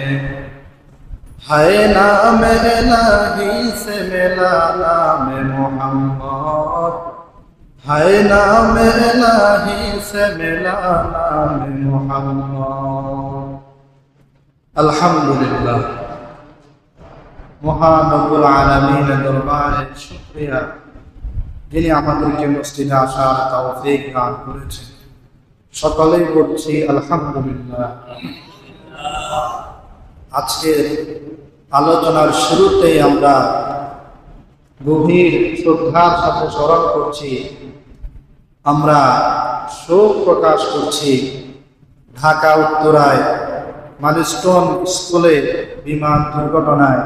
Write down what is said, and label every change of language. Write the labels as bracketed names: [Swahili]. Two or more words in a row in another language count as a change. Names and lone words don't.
[Urdu] ہے نام الہی سے ملا نام محمد ہے نام الہی سے ملا نام محمد [Bangla] الحمدللہ মহান রব্বুল আলামিনের দরবারে শুকরিয়া যিনি আমাদেরকে মসজিদে আসার তৌফিক দান করেছেন সকলেই বলছি আলহামদুলিল্লাহ আজকের আলোচনার শুরুতেই আমরা গভীর শ্রদ্ধার সাথে স্মরণ করছি আমরা শোক প্রকাশ করছি ঢাকা উত্তরায় মাইলস্টোন স্কুলে বিমান দুর্ঘটনায়